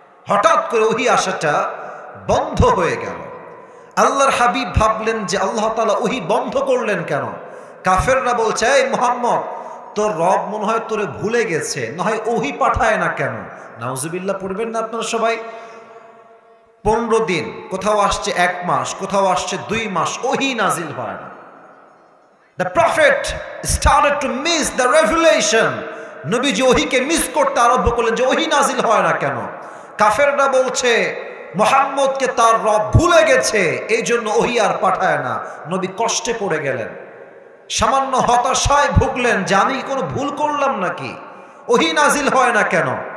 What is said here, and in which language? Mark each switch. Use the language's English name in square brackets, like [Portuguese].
[Bangla] হঠাৎ করে ওহী আসাটা বন্ধ হয়ে গেল। আল্লাহর হাবিব ভাবলেন যে আল্লাহ তাআলা ওহী বন্ধ করলেন কেন? কাফেররা বলছে, এই মুহাম্মদ, তোর রব মনে হয় তোরে ভুলে গেছে, না হয় ওহী পাঠায় না কেন? নাউজুবিল্লাহ পড়বেন না আপনারা সবাই? 15 দিন, কোথাও আসছে 1 মাস, কোথাও আসছে 2 মাস, ওহী নাজিল হয় না। [English] The prophet started to miss the revelation. [Bangla] নবীজি ওহীকে মিস করতে আরম্ভ করলেন যে ওহী নাজিল হয় না কেন? কাফেররা বলছে মুহাম্মদকে তার রব ভুলে গেছে, এই জন্য ওহী আর পাঠায় না। নবী কষ্টে পড়ে গেলেন, সামান্য হতাশায় ভুগলেন যে আমি কোনো ভুল করলাম নাকি, ওহী নাজিল হয় না কেন?